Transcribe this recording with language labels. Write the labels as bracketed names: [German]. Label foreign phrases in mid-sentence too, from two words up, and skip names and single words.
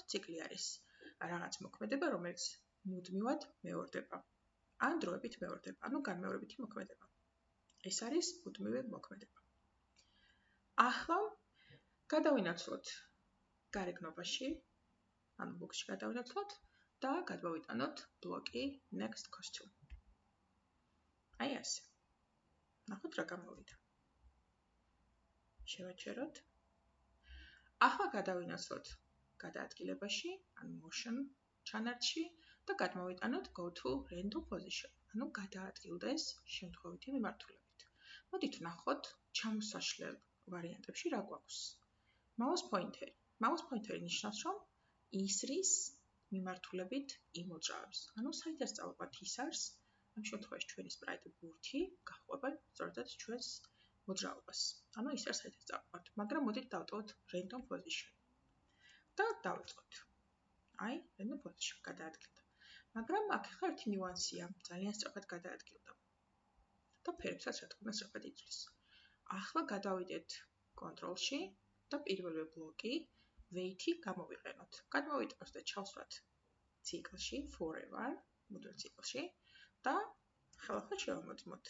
[Georgian] ციკლი არის რაღაც მოქმედება, რომელიც მუდმივად მეორდება. ან დროებით მეორდება, ანუ განმეორებითი მოქმედება. ეს არის მუდმივი მოქმედება. ახლა გადავინაცვლოთ გარეგნობაში, ანუ ბოქსში გადავინაცვლოთ და გადმოვიტანოთ ბლოკი [English] next costume. [Georgian] აი ასე. ნახოთ რა გამოვიდა. შევაჩეროთ. ახლა გადავინაცვლოთ გადაადგილებაში, ანუ motion ჩანართში და გადმოვიტანოთ [English] go to random position, [Georgian] ანუ გადაადგილდეს შემთხვევითი მიმართულებით. მოდით ვნახოთ ჩამოსაშლელ ვარიანტებში რა გვაქვს. [English] mouse pointer. mouse pointer [Georgian] ნიშნავს, რომ ისრის მიმართულებით იმოძრავებს. ანუ საერთოდ წავყვათ ისარს, ამ შემთხვევაში ჩვენი სპრაიტი ბურთი გახვება სწორედაც ჩვენს მოძრაობას. ანუ ისარს საერთოდ წავყვათ, მაგრამ მოდით დავტოვოთ [English] random position. [Georgian] და დავიწყოთ. აი, [English] random position [Georgian] გადაადგილდა. მაგრამ აქ ხა ერთი ნიუანსია, ძალიან სწრაფად გადაადგილდა. და ფერებსაც რა თქმა უნდა სწრაფად იცვლის. ახლა გადავიდეთ control-ში და პირველი ბლოკი weight-ი გამოვიყენოთ. გადმოვიტანოთ და ჩავსვათ ციკლში forever, მუდმივ ციკლში და ხელახლა შევამოწმოთ.